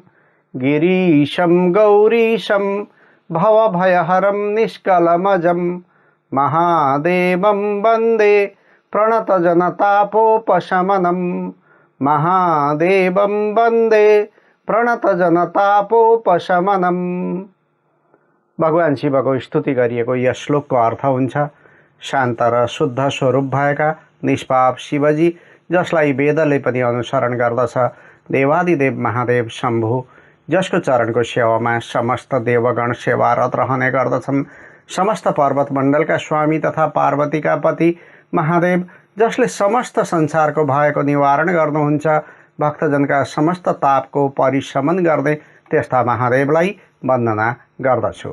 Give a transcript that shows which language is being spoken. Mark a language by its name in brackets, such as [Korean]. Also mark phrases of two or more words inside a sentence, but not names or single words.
[Sanskrit] गिरीशं गौरीशं भवभयहरं निष्कलमजं महादेवं वन्दे प्रणतजनतापोपशमनं महादेवं वन्दे प्रणतजनतापोपशमनं। [Nepali] भगवान शिवको स्तुति गरिएको यस श्लोकको अर्थ हुन्छ, शान्त र शुद्ध स्वरूप भएका निष्पाप शिवजी, जसलाई वेदले पनि अनुसरण गर्दछ, देवादिदेव महादेव शम्भु, जसको चरणको सेवामा समस्त देवगण सेवारत रहने गर्दछन्, समस्त पर्वत मण्डलका स्वामी तथा पार्वतीका पति महादेव, जसले समस्त संसारको भयको निवारण गर्नुहुन्छ, भक्तजनका समस्त तापको परिशमन गर्ने त्यस्ता महादेवलाई वन्दना गर्दछु।